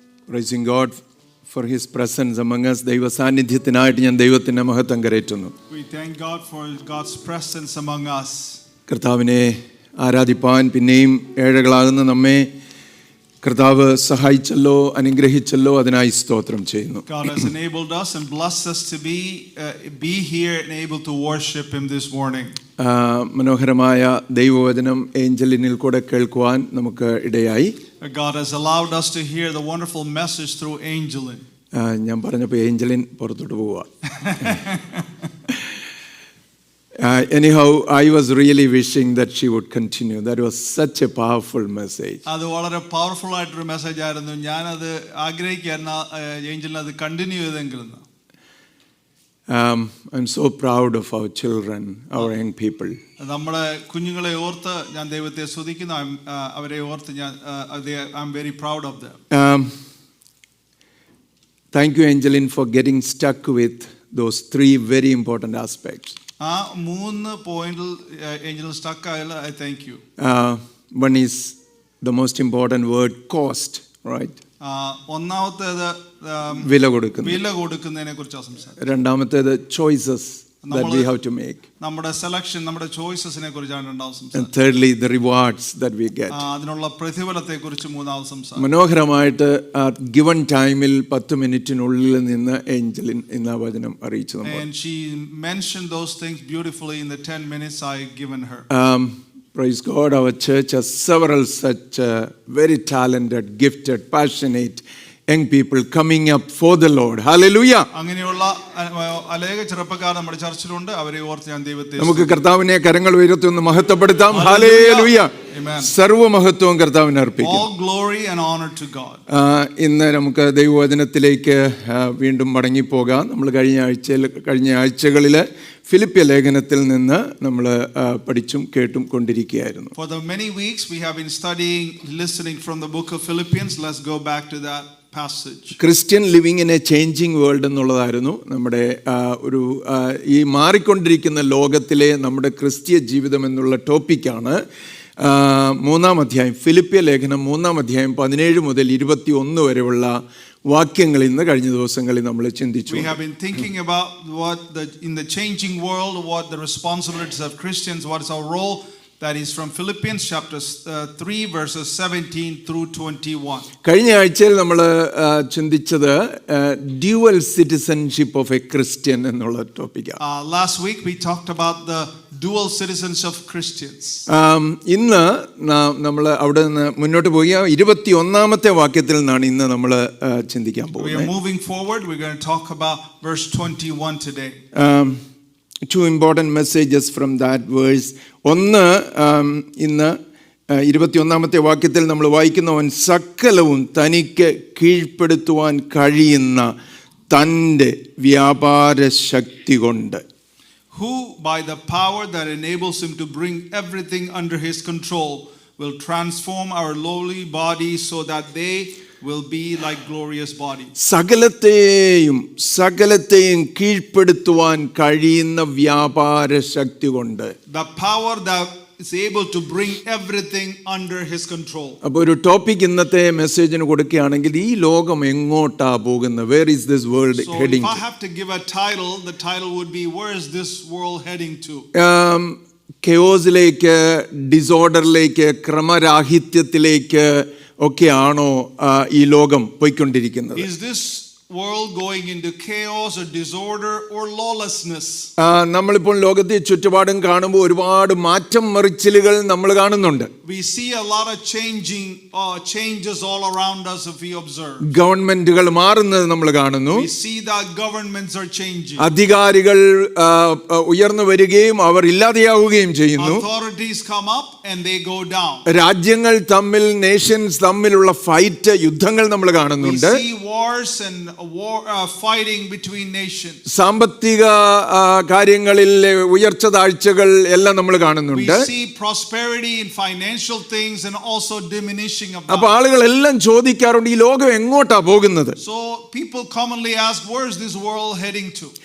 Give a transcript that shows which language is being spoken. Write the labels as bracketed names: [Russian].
[English] Praising God for His presence among us. [Malayalam] ദൈവ സാന്നിധ്യത്തിനായിട്ട് ഞാൻ ദൈവത്തിൻ്റെ മഹത്വം കരേറ്റുന്നു. [English] We thank God for God's presence among us. [Malayalam] കർത്താവിനെ ആരാധിപ്പാൻ പിന്നെയും ഏഴകളാകുന്ന നമ്മെ കർത്താവ് സഹായിച്ചല്ലോ, അനുഗ്രഹിച്ചല്ലോ, അതിനായി സ്തോത്രം ചെയ്യുന്നു. [English] God has enabled us and blessed us to be here and able to worship Him this morning. [Malayalam] മനോഹരമായ ദൈവവചനം ഏഞ്ചലിനിൽ കൂടെ കേൾക്കുവാൻ നമുക്ക് ഇടയായി. [English] God has allowed us to hear the wonderful message through Angelin. [Malayalam] ഞാൻ പറഞ്ഞപ്പോൾ ഏഞ്ചലിൻ പുറത്തോട്ട് പോവുക. [English] Anyhow, I was really wishing that she would continue. That was such a powerful message. [Malayalam] അത് വളരെ പവർഫുൾ ആയിട്ടൊരു മെസ്സേജ് ആയിരുന്നു. ഞാൻ അത് ആഗ്രഹിക്കുകയായിരുന്നു ഏഞ്ചലിൻ അത് കണ്ടിന്യൂ ചെയ്തെങ്കിലും. [English] I'm so proud of our children, our young people. [Malayalam] നമ്മുടെ കുഞ്ഞുങ്ങളെ ഓർത്ത് ഞാൻ ദൈവത്തെ സ്തുതിക്കുന്നു. അവരെ ഓർത്ത് ഞാൻ [English] I'm very proud of them. Thank you, Angeline, for getting stuck with those three very important aspects. [Malayalam] ആ മൂന്ന് പോയിന്റിൽ ഏഞ്ചൽ സ്റ്റക്ക് ആയാൽ [English] I thank you. One is the most important word, cost, right? [Malayalam] ഒന്നാമത്തേത് വില കൊടുക്കുന്നതിനെ കുറിച്ചാണ് സംസാരിക്കുന്നത്. രണ്ടാമത്തേത് choices [English] that we have to make. [Malayalam] നമ്മുടെ സെലക്ഷൻ, നമ്മുടെ ചോയ്സസിനെ കുറിച്ചാണ് രണ്ടാമത് സംസാരിക്കുന്നത്. [English] And thirdly, the rewards that we get. [Malayalam] അതിനുള്ള പ്രതിഫലത്തെ കുറിച്ച് മൂന്നാമത് സംസാരിക്കുന്നു. മനോഹരമായിട്ട് given ടൈമിൽ 10 മിനിറ്റിനുള്ളിൽ നിന്ന് ഏഞ്ചലിൻ ഇന്ന വചനം അറിയിച്ചു നമ്മൾ. [English] And she mentioned those things beautifully in the 10 minutes I given her. Praise God, our church has several such very talented, gifted, passionate young people coming up for the Lord. Hallelujah. [Malayalam] അങ്ങനെയുള്ള അനേക ചെറുപ്പക്കാർ നമ്മുടെ ചർച്ചിലുണ്ട്. അവരെ ഓർത്ത് ഞാൻ ദൈവത്തെ നമുക്ക് കർത്താവിനെ കരങ്ങൾ ഉയർത്തി ഒന്ന് മഹത്വപ്പെടുത്താം. ഹല്ലേലൂയ. സർവ്വ മഹത്വവും കർത്താവിന് അർപ്പിക്കാം. [English] All glory and honor to God. [Malayalam] ഇന്ന് നമുക്ക് ദൈവവചനത്തിലേക്ക് വീണ്ടും മടങ്ങിപ്പോകാം. നമ്മൾ കഴിഞ്ഞ ആഴ്ചകളിൽ ഫിലിപ്പിയ ലേഖനത്തിൽ നിന്ന് നമ്മൾ പഠിച്ചും കേട്ടും കൊണ്ടിരിക്കുകയായിരുന്നു. [English] For the many weeks we have been studying, listening from the book of Philippians. Let's go back to that passage. Christian living in a changing world [Malayalam] എന്നുള്ളതായിരുന്നു നമ്മുടെ ഒരു ഈ മാറിക്കൊണ്ടിരിക്കുന്ന ലോകത്തിലെ നമ്മുടെ ക്രിസ്തീയ ജീവിതം എന്നുള്ള ടോപ്പിക്കാണ്. 3-ാം അധ്യായം, ഫിലിപ്പിയ ലേഖനം 3-ാം അധ്യായം 17 മുതൽ 21 വരെയുള്ള വാക്യങ്ങൾ ഇന്ന് കഴിഞ്ഞ ദിവസങ്ങളിൽ നമ്മൾ ചിന്തിച്ചു. [English] We have been thinking about in the changing world, what the responsibilities of Christians, what is our role. That is from Philippians chapter 3 verses 17 through 21. [Malayalam] കഴിഞ്ഞ ആഴ്ചയിൽ നമ്മൾ ചിന്തിച്ചത് [English] dual citizenship of a Christian [Malayalam] എന്നുള്ള ടോപ്പിക്കാണ്. [English] Last week we talked about the dual citizens of Christians. [Malayalam] ഇന്ന് നമ്മൾ അവിടെ നിന്ന് മുന്നോട്ട് പോയി 21-ാമത്തെ വാക്യത്തിൽ നിന്നാണ് ഇന്ന് നമ്മൾ ചിന്തിക്കാൻ പോകുന്നത്. [English] We are moving forward. We're going to talk about verse 21 today. Two important messages from that verse. [Malayalam] ഒന്ന്, ഇന്ന് 21-ാമത്തെ വാക്യത്തിൽ നമ്മൾ വായിക്കുന്നവൻ സകലവും തനിക്ക് കീഴ്പ്പെടുത്തുവാൻ കഴിയുന്ന തൻ്റെ വ്യാപാര ശക്തി കൊണ്ട്, [English] who by the power that enables him to bring everything under his control will transform our lowly bodies so that they will be like glorious bodies. [Malayalam] സകലത്തെയും കീഴ്പ്പെടുത്തുവാൻ കഴിയുന്ന വ്യാപാര ശക്തി കൊണ്ട്, [English] the power that is able to bring everything under his control. [Malayalam] അപ്പോൾ ഒരു topic ഇന്നത്തെ മെസ്സേജിന് കൊടുക്കുകയാണെങ്കിൽ ഈ ലോകം എങ്ങോട്ടാ പോകുന്നത്? [English] Where is this world heading? So if I have to give a title, the title would be where is this world heading to? [Malayalam] കെയോസിലേക്ക്, ഡിസോർഡറിലേക്ക്, ക്രമരാഹിത്യത്തിലേക്ക് ഒക്കെയാണോ ഈ ലോകം പോയിക്കൊണ്ടിരിക്കുന്നത്? [English] Is this world going into chaos or disorder or lawlessness? [Malayalam] നമ്മളിപ്പോൾ ലോകത്തെ ചുറ്റുപാടും കാണുമ്പോൾ ഒരുപാട് മാറ്റം മറിച്ചിലുകൾ നമ്മൾ കാണുന്നുണ്ട്. [English] We see a lot of changes all around us if we observe. [Malayalam] ഗവൺമെന്റുകൾ മാറുന്നത് നമ്മൾ കാണുന്നു. [English] We see that governments are changing. [Malayalam] അധികാരികൾ ഉയർന്നു വരികയും അവർ ഇല്ലാതെയാവുകയും ചെയ്യുന്നു. [English] Authorities come up and they go down. [Malayalam] രാജ്യങ്ങൾ തമ്മിൽ, നേഷൻസ് തമ്മിലുള്ള ഫൈറ്റ്, യുദ്ധങ്ങൾ നമ്മൾ കാണുന്നുണ്ട്. [English] We see wars and fighting between nations. [Malayalam] സാമ്പത്തിക കാര്യങ്ങളിൽ ഉയർച്ച താഴ്ചകൾ എല്ലാം നമ്മൾ കാണുന്നുണ്ട്. [English] We see prosperity in financial things and also diminishing of that. [Malayalam] അപ്പോൾ ആളുകൾ എല്ലാം ചോദിക്കാറുണ്ട് ഈ ലോകം എങ്ങോട്ടാ പോകുന്നത്? [English] So people commonly ask, where is this world heading to?